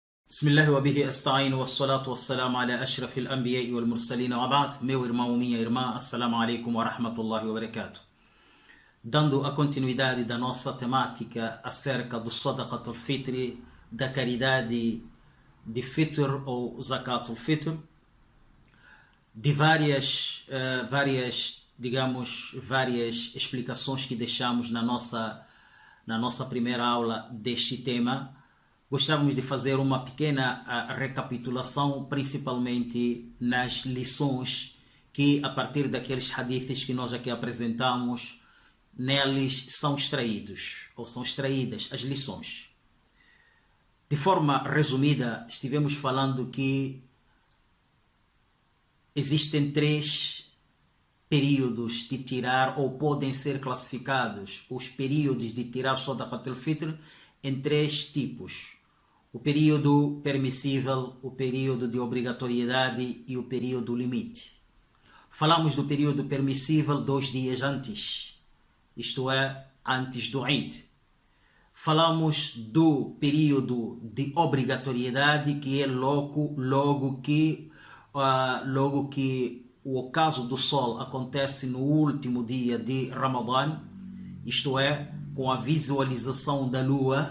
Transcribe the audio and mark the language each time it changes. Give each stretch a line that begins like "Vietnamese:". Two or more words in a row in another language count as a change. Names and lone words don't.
Arabic: بسم الله وبه أستعين والصلاة والسلام على أشرف الأنبياء والمرسلين وبعد.
Portuguese: Meu irmão, minha irmã,
Arabic: السلام عليكم ورحمة الله وبركاته.
Portuguese: Dando a continuidade da nossa temática acerca do
Arabic: صدقة الفطر,
Portuguese: da caridade de Fitr ou
Arabic: زكاة الفطر,
Portuguese: de várias explicações que deixamos na nossa primeira aula deste tema. Gostávamos de fazer uma pequena recapitulação, principalmente nas lições que, a partir daqueles hadiths que nós aqui apresentamos, neles são extraídos, ou são extraídas as lições. De forma resumida, estivemos falando que existem três períodos de tirar, ou podem ser classificados os períodos de tirar
Arabic: صدقة الفطر
Portuguese: em três tipos: o período permissível, o período de obrigatoriedade e o período limite. Falamos do período permissível 2 dias antes, isto é, antes do Eid. Falamos do período de obrigatoriedade, que é logo que o ocaso do sol acontece no último dia de Ramadã, isto é, com a visualização da lua.